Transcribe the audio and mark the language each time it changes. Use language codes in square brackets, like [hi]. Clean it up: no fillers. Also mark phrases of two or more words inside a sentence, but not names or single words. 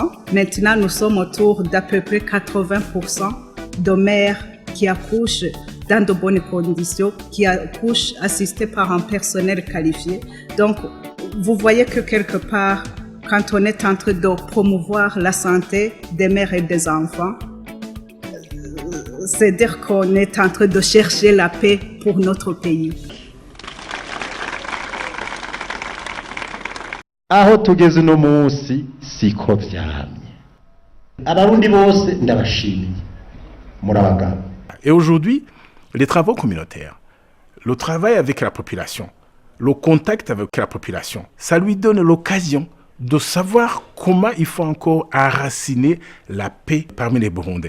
[fr] Maintenant, nous sommes autour d'à peu près 80% de mères qui accouchent dans de bonnes conditions, qui accouchent assistées par un personnel qualifié. Donc, vous voyez que quelque part, quand on est en train de promouvoir la santé des mères et des enfants, c'est dire qu'on est en train de chercher la paix pour notre pays. [rn] aho tugeze uno munsi siko vyamye abarundi bose ndabashimiye murabagabo. [fr] Et aujourd'hui, les travaux communautaires, le travail avec la population, le contact avec la population, ça lui donne l'occasion de savoir comment il faut encore enraciner la paix parmi les Burundais.